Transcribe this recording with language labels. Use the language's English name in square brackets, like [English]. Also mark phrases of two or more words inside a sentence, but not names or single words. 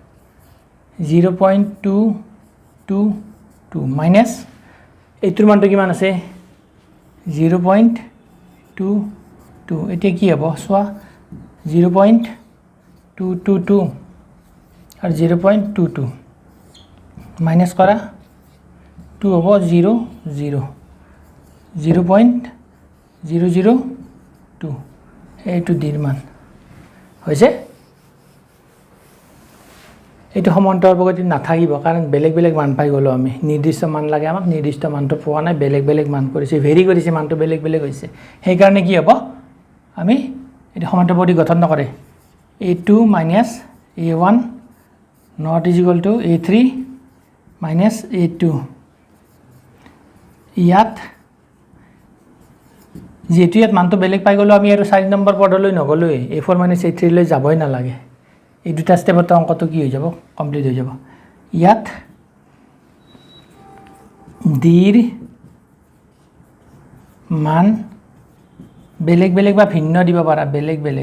[Assamese] 0.222 মাইনাস এইটোৰ মানটো কিমান আছে 0.22 এতিয়া কি হ'ব চোৱা 0.222 আৰু 0.22 মাইনাস কৰা 2 হ'ব 0.002 এইটো d ৰ মান হৈছে এইটো সমান্তৰ প্ৰগতিত নাথাকিব কাৰণ বেলেগ মান পাই গলো আমি নিৰ্দিষ্ট মান লাগে আমাক নিৰ্দিষ্ট মানটো পোৱা নাই বেলেগ মান কৰিছে ভেৰি কৰিছে মানটো বেলেগ হৈছে সেই কাৰণে কি হ'ব আমি এটা সমান্তৰ প্ৰগতি গঠন নকৰে [English] a2 minus a1 not is equal to a3 minus a2 [Assamese] ইয়াত যেহেতু ইয়াত মানটো বেলেগ পাই গলো আমি আৰু 4 নম্বৰ পদলৈ নগলৈ [English] a4 minus a3 [Assamese] লৈ যাবই নালাগে এই দুটা স্টেপত অংকটো কি হৈ যাব কমপ্লিট হৈ যাব ইয়াত d ৰ মান বেলেগ বা ভিন্ন দিব পাৰা বেলেগ